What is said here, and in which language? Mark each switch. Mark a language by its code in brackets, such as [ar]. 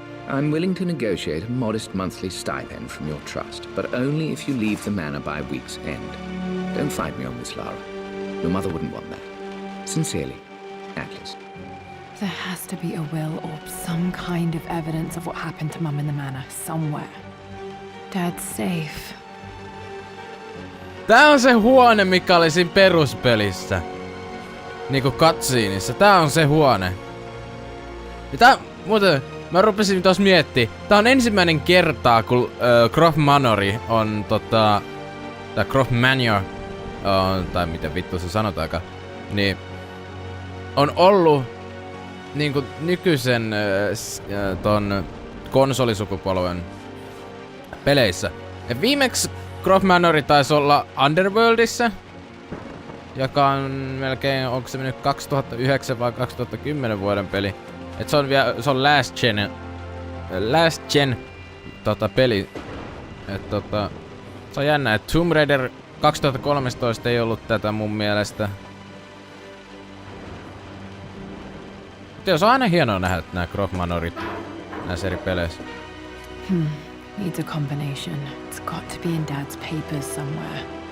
[en] I'm willing to negotiate a modest monthly stipend from your trust, but only if you leave the manor by week's end. Don't fight me on this, Lara. Your mother wouldn't want that. Sincerely, Atlas. There has to be a will or some kind of evidence of what happened to Mum in the manor somewhere. Dad's safe. [fi] Tää on se huone, mikä oli siinä peruspelissä. Niinku cutsceneissa. Tää on se huone. Ja tää, muuten, mä rupesin tos miettiä. Tää on ensimmäinen kertaa, kun Croft Manori on tai Croft Manor, tai miten vittu se sanotaankaan, niin on ollut niinku nykyisen ton konsolisukupolven peleissä. Ja viimeksi Croft Manor taisi olla Underworldissa, joka on melkein, onko se mennyt 2009 vai 2010 vuoden peli. Et se on vielä, se on last gen peli. Et se on jännä, että Tomb Raider 2013 ei ollut tätä mun mielestä. Mutta se on aina hienoa nähdä nää Croft Manorit näissä eri peleissä. [en] Needs a combination. It's got to be in Dad's papers somewhere.